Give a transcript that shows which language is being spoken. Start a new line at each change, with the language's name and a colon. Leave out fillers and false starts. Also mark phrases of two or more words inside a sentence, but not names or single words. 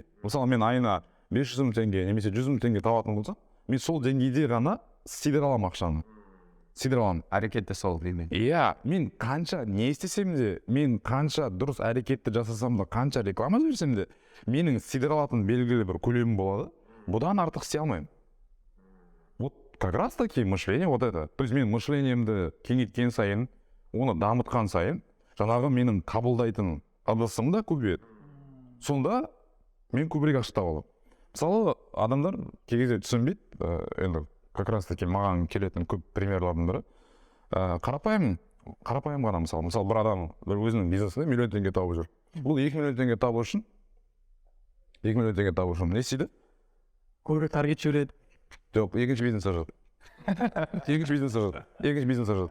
Kazakh: Мысалы мен айына 500 мың теңге немесе 100 мың теңге табатын болсам, мен сол деңгейде ғана сидір аламын ақшаны. Әрекетті сол деймін. Иә, мен қанша не істесем де, мен қанша дұрыс әрекетті жасасам да, қанша реклама жіберсем де, менің сидір алатын белгілі бір көлемім болады. Бұдан артық істей алмаймын.
Russian: Вот как раз таки мышление вот это. То есть
Kazakh: мен мышлениемді кеңейткен сайын, оны дамытқан сайын, жаңағы менің қабылдайтын ыдысым да көбейеді. Сонда мен көбірек ақша таба аламын. Мысалы, адамдар кейде түсінбейді, енді
Russian: как раз таки
Kazakh: маған келетін көп примерлардың бірі. Қарапайым ғана мысалы бір адам бір өзінің бизнесінде миллион теңге тауып жүр. бұл 2 миллион теңге табу үшін 2 миллион теңге табу үшін не істейді? көбірек таргет жібереді. Жоқ, екінші бизнес ашады. екінші бизнес ашады.